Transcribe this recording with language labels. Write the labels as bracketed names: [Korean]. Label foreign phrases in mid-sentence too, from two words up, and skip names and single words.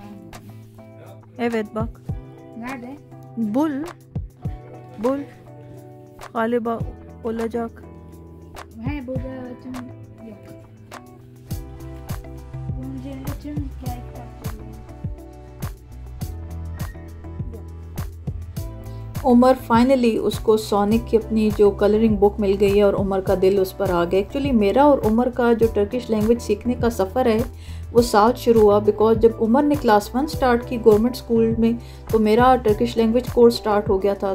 [Turkish] Evet bak. Nerede? Bul. Bul. Galiba olacak. He burada tüm yok. Bunun üzerinde tüm hikaye kitapları var. [Hindi] उमर फाइनली उसको सोनिक की अपनी जो [English] coloring book [Hindi] मिल गई है और उमर का दिल उस पर आ गया। एक्चुअली मेरा और उमर का जो [English] Turkish language [Hindi] सीखने का सफ़र है वो साथ शुरू हुआ बिकॉज जब उमर ने क्लास 1 स्टार्ट की [English] government school [Hindi] में तो मेरा [English] Turkish language course start [Hindi] हो गया था।